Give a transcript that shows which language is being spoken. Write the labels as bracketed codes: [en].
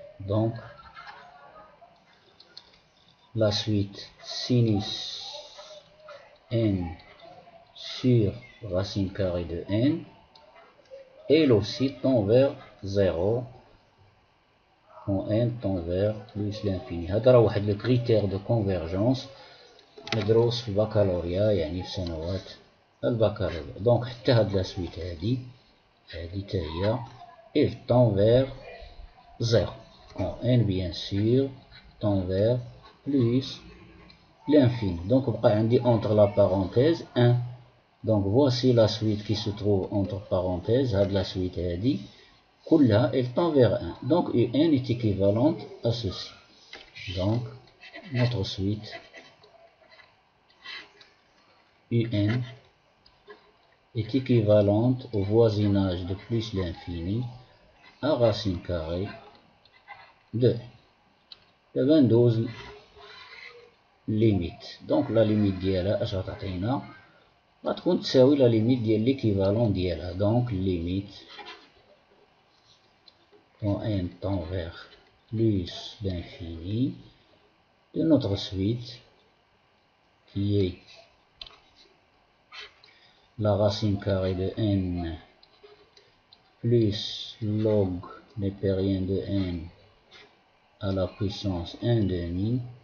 [fr] Donc, la suite sinus n sur racine carrée de n, elle aussi tend vers 0, quand n tend vers plus l'infini. [ar] هذا راه واحد لو كريتير دو كونفيرجونس مدروس في البكالوريا، يعني في سنوات البكالوريا. دونك حتى هاد لا سويت هادي تا هي [fr] elle tend vers 0 quand n bien sûr tend vers plus l'infini. Donc [ar] بقى عندي [fr] entre la parenthèse 1. Donc voici la suite qui se trouve entre parenthèses. [ar] هاد لا سويت هادي كلها [fr] elle tend vers 1. Donc un est équivalente à ceci. Donc notre suite un est équivalente au voisinage de plus l'infini à racine carrée de 22 limite. Donc la limite [ar] ديالها اش غتعطينا؟ غتكون تساوي la limite ديال l'équivalent ديالها. [fr] Donc limite quand n tend vers plus l'infini de notre suite qui est la racine carrée de n plus log népérien de n à la puissance 1 demi